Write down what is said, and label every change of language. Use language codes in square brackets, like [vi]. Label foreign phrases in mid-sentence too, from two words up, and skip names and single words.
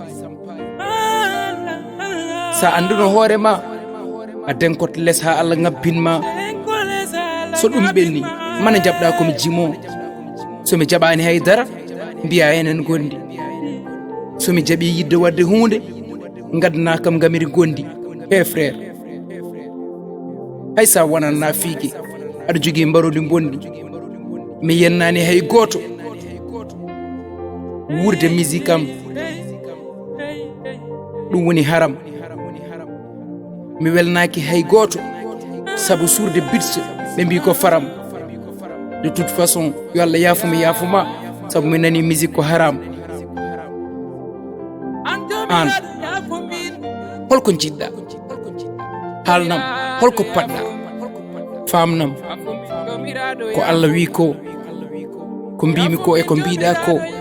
[ff] sa anduno hoorema a denkoto less ha Allah ngabbinma so ɗum ɓenni mana jaɓɗa komi jimo somi jaɓani haydara mbiya enen gondi somi jaɓi yidde wadde hunde gadana kam gamiri gondi he frère hay sa wonan nafigue aɗa jogui mbarodi bondi mi yennani hay goto wurde musique am ɗum woni haram mi welnaki hay goto sabu suurde bitse ɓe mbi ko faram [fr] de toute façon [ff] yo Allah yafuma sabu mi nani musique ko haram an holko jiɗɗa haalnam holko paɗɗa famnam ko Allah wi ko mbimi ko e ko mbiɗa ko